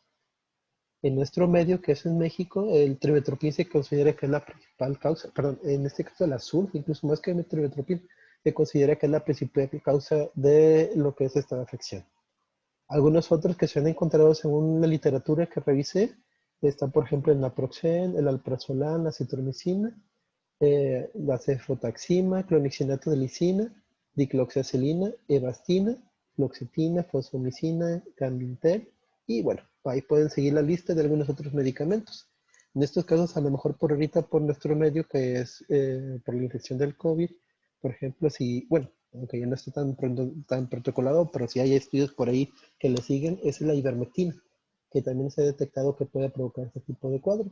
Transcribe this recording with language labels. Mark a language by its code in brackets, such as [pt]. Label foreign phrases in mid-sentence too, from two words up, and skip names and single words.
[es] En nuestro medio, que es en México, el trimestoprim se considera que es la principal causa, perdón, en este caso la sulf, incluso más que el trimestoprim, se considera que es la principal causa de lo que es esta afección. Algunos otros que se han encontrado según la literatura que revisé están, por ejemplo, el naproxen, el alprazolam, la citromicina, la cefotaxima, clonixinato de lisina, dicloxacilina, evastina, fluoxetina, fosfomicina, cambitel y bueno, ahí pueden seguir la lista de algunos otros medicamentos. En estos casos, a lo mejor por ahorita, por nuestro medio, que es por la infección del COVID, por ejemplo, si, bueno, aunque ya no está tan protocolado, pero si hay estudios por ahí que le siguen, es la ivermectina, que también se ha detectado que puede provocar este tipo de cuadro.